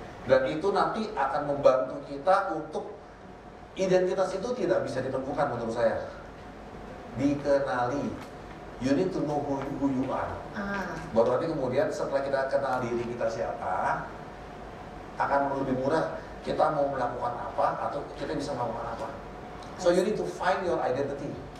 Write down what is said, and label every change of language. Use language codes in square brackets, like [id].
[id] Dan itu nanti akan membantu kita untuk identitas itu tidak bisa ditentukan menurut saya. Dikenali. [en] You need to know who you are. [id] Baru nanti kemudian setelah kita kenal diri kita siapa, akan lebih mudah kita mau melakukan apa atau kita bisa melakukan apa. [en] So you need to find your identity.